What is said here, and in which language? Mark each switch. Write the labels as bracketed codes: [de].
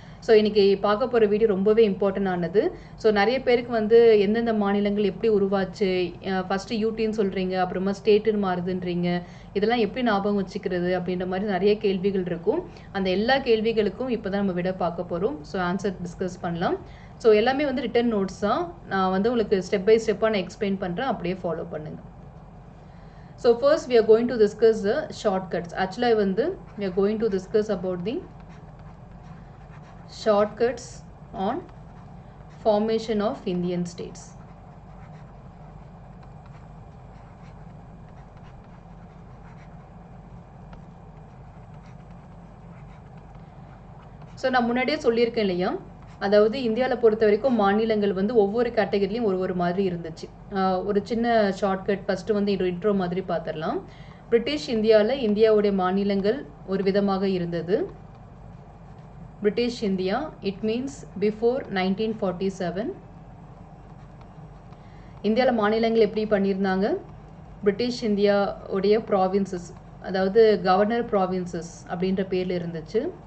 [ta] So இன்றைக்கி பார்க்க போகிற வீடியோ ரொம்பவே இம்பார்ட்டன்ட் ஆனது. ஸோ நிறைய பேருக்கு வந்து எந்தெந்த மாநிலங்கள் எப்படி உருவாச்சு, ஃபஸ்ட்டு யூடின்னு சொல்கிறீங்க, அப்புறமா ஸ்டேட்டுன்னு மாறுதுன்றீங்க, இதெல்லாம் எப்படி ஞாபகம் வச்சுக்கிறது அப்படின்ற மாதிரி நிறைய கேள்விகள் இருக்கும். அந்த எல்லா கேள்விகளுக்கும் இப்போ தான் நம்ம விட பார்க்க போகிறோம். ஸோ ஆன்சர் டிஸ்கஸ் பண்ணலாம். ஸோ எல்லாமே வந்து ரிட்டன் நோட்ஸ் தான். நான் வந்து உங்களுக்கு ஸ்டெப் பை ஸ்டெப்பாக நான் எக்ஸ்பிளைன் பண்ணுறேன், அப்படியே ஃபாலோ பண்ணுங்கள். [en] So first we are going to discuss the shortcuts. [ta] ஆக்சுவலாக வந்து [en] we are going to discuss about the shortcuts on formation of Indian states. [ta] So நான் முன்னாடியே சொல்லியிருக்கேன் இல்லையா, அதாவது இந்தியாவில் பொறுத்த வரைக்கும் மாநிலங்கள் வந்து ஒவ்வொரு கேட்டகரிலையும் ஒரு மாதிரி இருந்துச்சு. ஒரு சின்ன ஷார்ட்கட் ஃபஸ்ட்டு வந்து இன்ட்ரோ மாதிரி பார்த்துடலாம். பிரிட்டிஷ் இந்தியாவில் இந்தியாவுடைய மாநிலங்கள் ஒரு விதமாக இருந்தது. [en] British India, it means before 1947. [ta] இந்தியாவில் மாநிலங்கள் எப்படி பண்ணியிருந்தாங்க, பிரிட்டிஷ் இந்தியா உடைய ப்ராவின்சஸ், அதாவது கவர்னர் ப்ராவின்சஸ் அப்படின்ற பேரில் இருந்துச்சு.